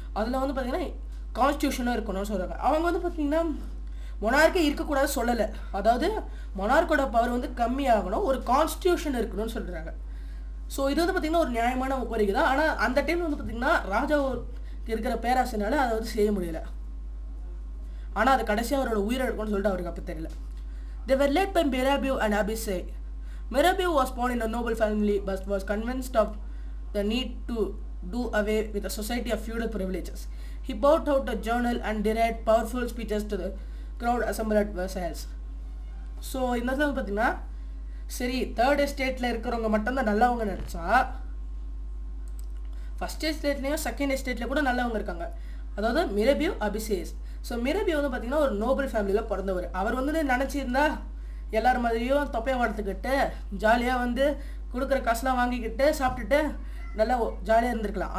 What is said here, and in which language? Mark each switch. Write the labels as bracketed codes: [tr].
[ta] அதில் வந்து பார்த்தீங்கன்னா கான்ஸ்டியூஷனாக இருக்கணும்னு சொல்கிறாங்க. அவங்க வந்து பார்த்தீங்கன்னா மொனார்க்கே இருக்கக்கூடாது சொல்லலை, அதாவது மொனார்க்கோட பவர் வந்து கம்மியாகணும், ஒரு கான்ஸ்டியூஷன் இருக்கணும்னு சொல்கிறாங்க. ஸோ இது வந்து பார்த்திங்கன்னா ஒரு நியாயமான கோரிக்கை தான். ஆனால் அந்த டைமில் வந்து பார்த்திங்கன்னா ராஜா இருக்கிற பேராசைனால அதை வந்து செய்ய முடியல. ஆனால் அது கடைசியாக அவரோட உயிரிழக்கும்னு சொல்லிட்டு அவருக்கு அப்போ தெரியல. [en] They were led by Mirabeau and Abbaye. Mirabeau was born in a noble family but was convinced of the need to do away with the society of feudal privileges. He brought out a journal and derived powerful speeches to the crowd assembled at Versailles. [ta] So இந்த இடத்துல வந்து பார்த்திங்கன்னா சரி third எஸ்டேட்டில் இருக்கிறவங்க மட்டும்தான் நல்லவங்க நினச்சா ஃபஸ்ட் எஸ்டேட்லேயும் செகண்ட் எஸ்டேட்டில் கூட நல்லவங்க இருக்காங்க. அதாவது மிரபியூ அபிசேஸ். ஸோ மிரபியூ வந்து பார்த்திங்கன்னா ஒரு நோபல் ஃபேமிலியில் பிறந்தவர். அவர் வந்து நினச்சிருந்தா எல்லார் மாதிரியும் தொப்பையை வளர்த்துக்கிட்டு ஜாலியாக வந்து கொடுக்குற காசுலாம் வாங்கிக்கிட்டு சாப்பிட்டுட்டு நல்லா ஜாலியாக இருந்திருக்கலாம்.